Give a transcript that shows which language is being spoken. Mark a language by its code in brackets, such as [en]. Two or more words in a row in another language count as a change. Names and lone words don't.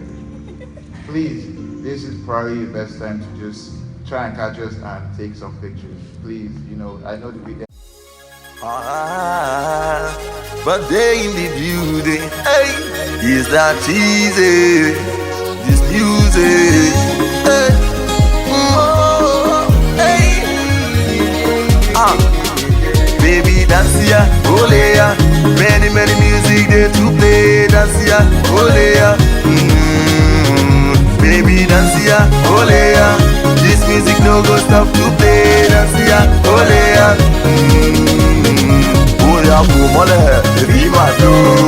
[en] Please, this is probably the best time to just try and catch us and take some pictures. Please, you know, I know the weekend. But they in the building, hey, is that easy? This music, hey, hey, baby dance ya, ole ya, many music they to play, dance ya, ole ya, baby dance ya, ole ya, this music no go stop to play, dance ya, ole ya, Oya kumole, be my flow.